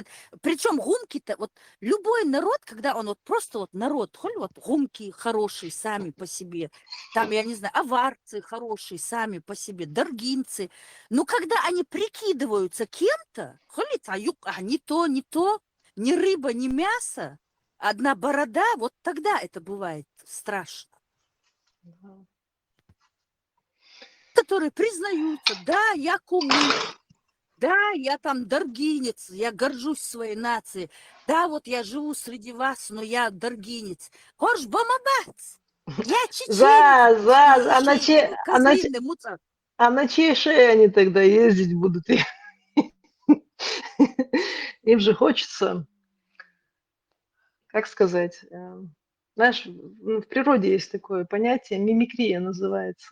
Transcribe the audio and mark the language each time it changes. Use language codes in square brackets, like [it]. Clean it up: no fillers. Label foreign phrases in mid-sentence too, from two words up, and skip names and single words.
[ru] Причем гумки-то, вот любой народ, когда он вот просто вот народ, вот гумки хорошие сами по себе, там, я не знаю, аварцы хорошие сами по себе, даргинцы, но когда они прикидываются кем-то, не то, ни рыба, ни мясо, одна борода, вот тогда это бывает страшно. Которые признаются, да, я кумык, да, я там даргинец, я горжусь своей нацией, да, вот я живу среди вас, но я даргинец. Хорш бамабац, я чеченец, а на чьей шее они тогда ездить будут? Им же хочется, как сказать, знаешь, в природе есть такое понятие, мимикрия называется.